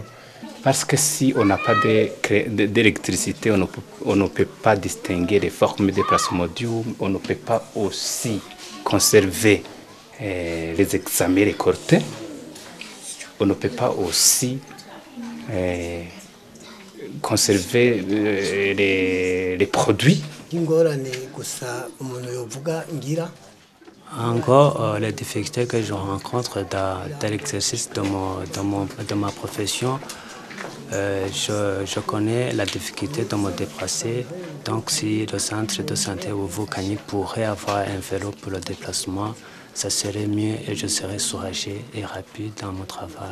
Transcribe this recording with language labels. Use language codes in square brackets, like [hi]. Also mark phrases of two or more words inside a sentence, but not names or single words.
[fr] Parce que si on n'a pas d'électricité, on ne peut pas distinguer les formes de plasmodium, on ne peut pas aussi conserver les examens récoltés, on ne peut pas aussi conserver les produits [rn] nk'ingorane gusa umuntu yovuga ngira. [fr] Encore, les difficultés que je rencontre dans l'exercice de ma profession, je connais la difficulté de me déplacer. Donc, si le centre de santé Ouvukani pourrait avoir un vélo pour le déplacement, ça serait mieux et je serais soulagé et rapide dans mon travail.